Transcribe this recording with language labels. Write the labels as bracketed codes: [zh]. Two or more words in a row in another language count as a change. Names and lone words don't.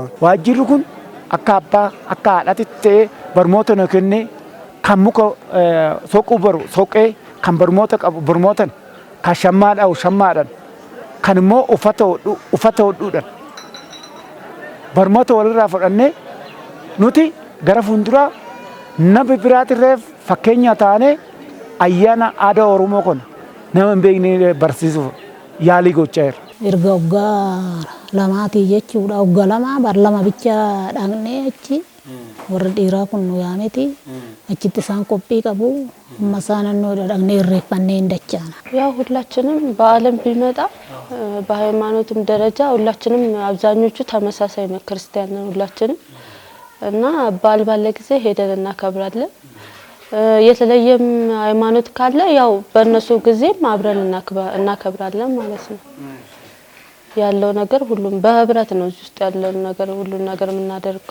[om] Waajjirri kun akka abbaa akka haadhatitti ta'ee barmoota nu kennee kan muka soquu baru soqee kan barmoota qabu barmootan kan shammaadhaan kan immoo uffata hodhuudhaan barmoota walirraa fudhannee nuti gara fuulduraa nama biraatirree fakkeenya taanee ayyaana aadaa Oromoo kana nama hin beekne barsiisuuf yaalii gochaa jirra. Erga waggaa lamaati jechuudha. Waggaa lama bar lama bicha dhaqnee achi warri dhiiraa kun nu yaameti achitti isaan qophii qabu amma isaan naannoo dhaqnee irreeffannee እንዳቻና [am] ያው ሁላችንም በዓለም ቢመጣ በሃይማኖትም ደረጃ ሁላችንም አብዛኞቹ ተመሳሳይ ነው ክርስቲያን ነን ሁላችንም እና በዓል ባለ ጊዜ ሄደን እናከብራለን። የተለየም ሃይማኖት ካለ ያው በእነሱ ጊዜም አብረን እናከብራለን ማለት ነው። ያለው ነገር ሁሉም በህብረት ነው እዚህ ውስጥ ያለው ነገር ሁሉን ነገር የምናደርገው።